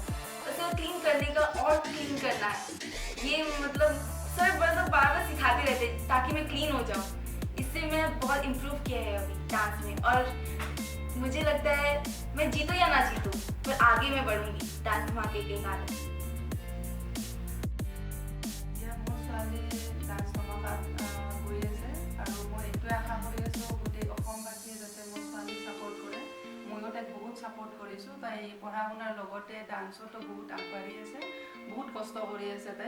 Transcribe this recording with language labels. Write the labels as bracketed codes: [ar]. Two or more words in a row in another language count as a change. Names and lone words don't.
[hi] उसे क्लीन करने का और क्लीन करना है, ये मतलब सर मतलब बार बार सिखाते रहते ताकि मैं क्लीन हो जाऊँ। इससे मैं बहुत इम्प्रूव किया है अभी डांस में। और मुझे लगता है मैं जीतूँ या ना जीतूँ, पर आगे मैं बढ़ूंगी डांस धमाके के कारण। [as] এতিয়া মোৰ ছোৱালী ডান্স ধমাকাত গৈ আছে আৰু মই এইটোৱে আশা কৰি আছোঁ গোটেই অসমবাসীয়ে যাতে মোৰ ছোৱালীক ছাপোৰ্ট কৰে। ময়ো তাইক বহুত ছাপোৰ্ট কৰিছোঁ। তাই পঢ়া শুনাৰ লগতে ডান্সতো বহুত আগবাঢ়ি আছে, বহুত কষ্ট কৰি আছে তাই।